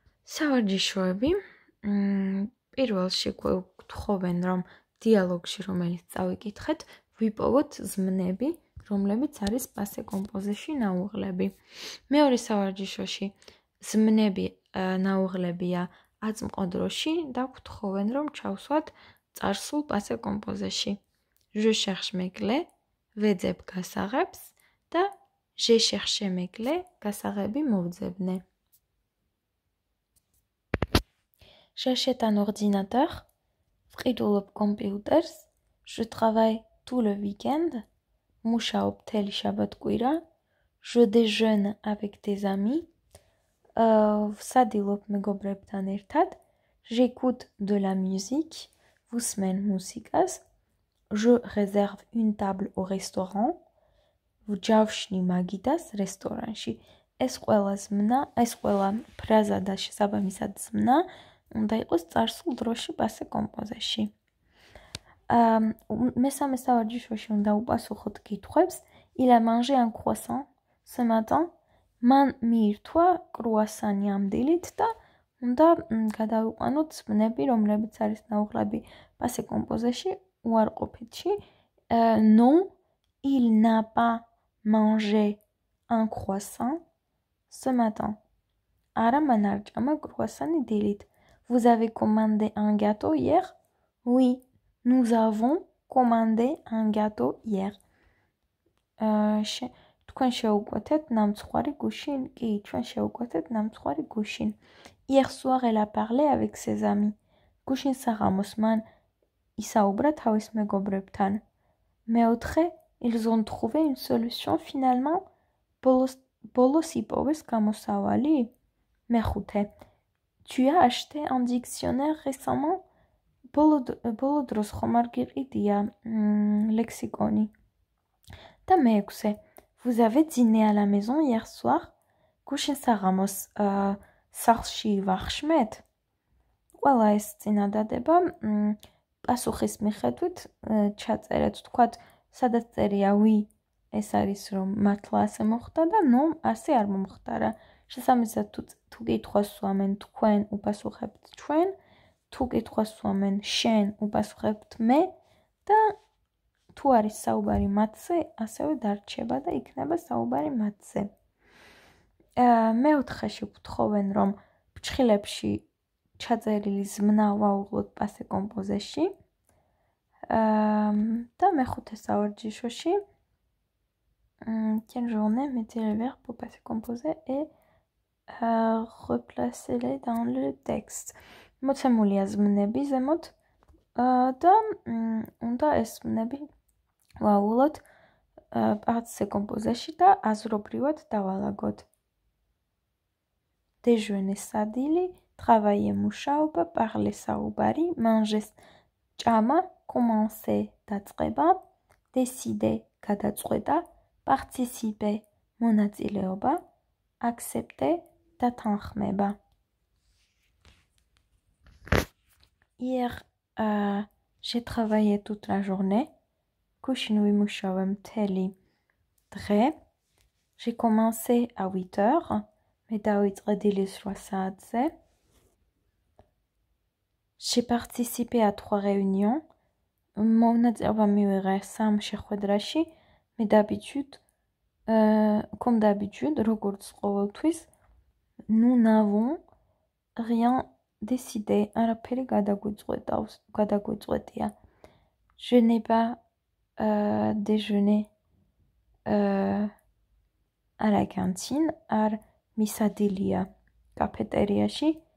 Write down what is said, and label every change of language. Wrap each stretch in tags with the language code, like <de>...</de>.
<ka>სავარჯიშოები პირველში გვთხოვენ, რომ დიალოგში, რომელიც წავიკითხეთ, ვიპოვოთ ზმნები, რომლებიც არის passé composé-ში ნაუღლები. მეორე სავარჯიშოში ზმნები ნაუღლებია აწმყოდროში და გვთხოვენ, რომ ჩავსვათ წარსულ passé composé-ში.</ka> <fr>Je cherche mes clés,</fr> <ka>ვეძებ გასაღებს და</ka> <fr>j'ai cherché mes clés,</fr> <ka>გასაღები მოვძებნე.</ka> <fr>J'achète un ordinateur,</fr> <ka>ვყიდულობ კომპიუტერს,</ka> <fr>je travaille tout le week-end,</fr> <ka>მუშაობ მთელი შაბათ-კვირა,</ka> <fr>je déjeune avec des amis,</fr> <ka>ვსადილობ მეგობრებთან ერთად,</ka> <fr>j'écoute de la musique,</fr> <ka>ვუსმენ მუსიკას,</ka> <fr>je réserve une table au restaurant,</fr> <ka>ვჯავშნი მაგიდას რესტორანში. ეს ყველა ფრაზა და შესაბამისად ზმნა უნდა იყოს წარსულ დროში passé composé-ში. მესამე სავარჯიშოში უნდა უპასუხოთ კითხვებს.</ka> <fr>Il a mangé un croissant ce matin.</fr> <ka>მან მიირთვა კრუასანი ამ დილით და უნდა გადავიყვანოთ ზმნები, რომლებიც არის ნაუღლები passé composé-ში, უარყოფითში.</ka> <fr>Non, il n'a pas mangé un croissant ce matin.</fr> <ka>არა, მან არ ჭამა კრუასანი დილით.</ka> <fr>Vous avez commandé un gâteau hier? Oui, nous avons commandé un gâteau hier.</fr> <ka>თქვენ შეუკვეთეთ ნამცხვარი გუშინ? კი, ჩვენ შეუკვეთეთ ნამცხვარი გუშინ.</ka> <fr>Hier soir, elle a parlé avec ses amis.</fr> <ka>გუშინ საღამოს მან ისაუბრა თავის მეგობრებთან.</ka> <fr>მეოთხე, ils ont trouvé une solution finalement.</fr> <ka>ბოლოს იპოვეს გამოსავალი?</ka> <fr>მეხუთე, tu as acheté un dictionnaire récemment?</fr> <ka>ბოლო დროს ხომ არ გიყიდია ლექსიკონი? და მეექვსე,</ka> <fr>vous avez dîné à la maison hier soir?</fr> <ka>გუშინ საღამოს სახლში ვახშმეთ? ყველა ეს წინადადება პასუხის მიხედვით ჩაწერეთ, თქვათ, სადაც წერია oui, ეს არის რომ მართლა ასე მოხდა და no, ასე არ მომხდარა. შესაბამისად თუ კითხვას სვამენ თქვენ, უპასუხებთ ჩვენ, თუ კითხვას სვამენ შენ, უპასუხებთ მე და თუ არის საუბარი მათზე, ასევე დარჩება და იქნება საუბარი მათზე. მეოთხეში გვთხოვენ, რომ ფრჩხილებში ჩაწერილი ზმნა ვაუღლოთ passé composé-ში. და მეხუთე სავარჯიშოში</ka> <fr>quelle journée mettez le verbe au passé composé et replacez-les dans le texte.</fr> <ka>მოცემულია ზმნები ზემოთ და უნდა ეს ზმნები ვაუღლოთ passé composé-ში და აზრობრივად დავალაგოთ.</ka> <fr>Déjeuner სადილი, travailler მუშაობა, parler საუბარი, manger ჭამა, commencer დაწყება, décider გადაწყვეტა, participer მონაწილეობა, accepter დათანხმება. Hier, j'ai travaillé toute la journée.</fr> <ka>გუშინ ვიმუშავე მთელი დღე.</ka> <fr>J'ai commencé à 8 heures.</fr> <ka>მე დავიწყე დილის 8 საათზე.</ka> <fr>J'ai participé à 3 réunions.</fr> <ka>მონაწილეობა მივიღე 3 შეხვედრაში.</ka> <fr>Mais d'habitude, comme d'habitude,</fr> <ka>როგორც ყოველთვის,</ka> <fr>nous n'avons rien décidé.</fr> <ka>არაფერი გადაგვიწყვეტია.</ka> <fr>Je n'ai pas déjeuné à la cantine,</fr> <ka>ar misadilia cafétériashi.</ka>